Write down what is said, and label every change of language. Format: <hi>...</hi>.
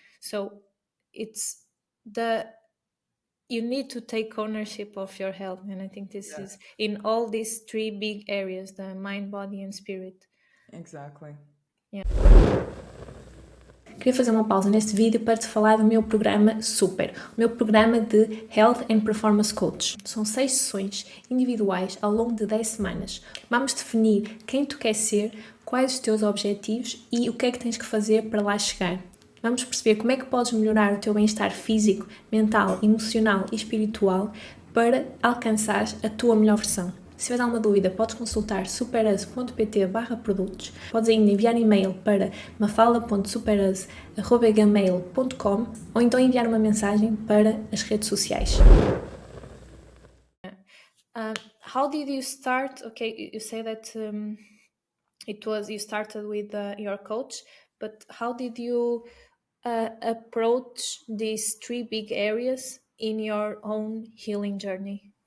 <en>So it's the you need to take ownership of your health, and I think this is Yes, in all these three big areas: the mind, body, and spirit. exactly. Yeah.</en> <pt>Queria fazer uma pausa neste vídeo para te falar do meu programa Super, o meu programa de Health and Performance Coach. São 6 sessões individuais ao longo de 10 semanas. Vamos definir quem tu queres ser, quais os teus objetivos e o que é que tens que fazer para lá chegar. Vamos perceber como é que podes melhorar o teu bem-estar físico, mental, emocional e espiritual para alcançares a tua melhor versão. Se tiveres alguma dúvida, podes consultar superus.pt/produtos. Podes ainda enviar e-mail para mafala.superus@gmail.com ou então enviar uma mensagem para as redes sociais.</pt> <en>How did you start? Okay, you say that you started with your coach, but how did you approach these three big areas in your own healing journey?</en>